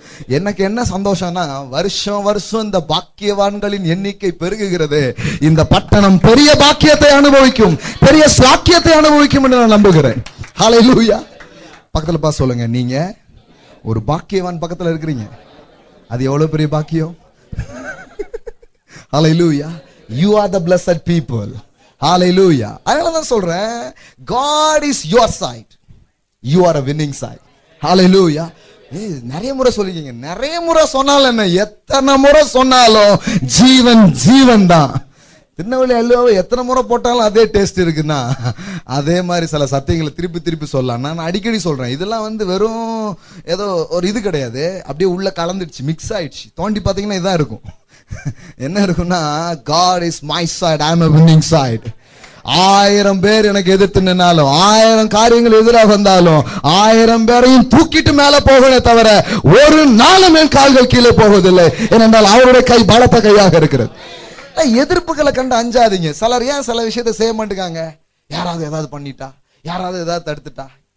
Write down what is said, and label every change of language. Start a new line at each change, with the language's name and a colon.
Tamil: எனக்கு என்ன சந்தோஷம்னா, வருஷம் வருஷம் இந்த பாக்கியவான்களின் எண்ணிக்கை பெருகுகிறது. இந்த பட்டணம் பெரிய பாக்கியத்தை அனுபவிக்கும், பெரிய சாக்கியத்தை அனுபவிக்கும் என்று நான் நம்புகிறேன். ஹல்லேலூயா. பக்கத்துல பா சொல்லுங்க, நீங்க ஒரு பாக்கியவான் பக்கத்துல இருக்கிறீங்க. அது எவ்வளவு பெரிய பாக்கியம். ஹல்லேலூயா.
English: You are the blessed people.
Tamil: ஹல்லேலூயா. அதனால தான் சொல்றேன்,
English: God is your side. You are a winning side. Hallelujah.
Tamil: நிறைய முறை சொல்லிக்கீங்க, நிறைய முறை சொன்னாலும் என்ன, எத்தனை முறை சொன்னாலும் ஜீவன் ஜீவன் தான். திருநெல்வேலி அல்வாவை எத்தனை முறை போட்டாலும் அதே டேஸ்ட் இருக்குன்னா, அதே மாதிரி சில சத்தியங்களை திருப்பி திருப்பி சொல்லலாம். நான் அடிக்கடி சொல்றேன், இதெல்லாம் வெறும் ஏதோ ஒரு இது கிடையாது, அப்படியே உள்ள கலந்துடுச்சு, மிக்ஸ் ஆயிடுச்சு. தோண்டி பார்த்தீங்கன்னா இதான் இருக்கும். என்ன இருக்குன்னா,
English: God is my side, I am a winning side.
Tamil: 1000 பேர் எனக்கு எதிர்த்து நின்னாலும், 1000 காரியங்கள் எதிராக வந்தாலும், 1000 பேரையும் தூக்கிட்டு மேல போகவே தவிர ஒரு நாளும் என் கால்கள் கீழே போவதில்லை. ஏனென்றால் அவருடைய கை பலத்த கையாக இருக்கிறது. எதிர்ப்புகளை கண்டு அஞ்சாதீங்க. சிலர் ஏன் சில விஷயத்தை செய்ய மாட்டேங்காங்க? யாராவது ஏதாவது பண்ணிட்டா, யாராவது ஏதாவது தடுத்துட்டா.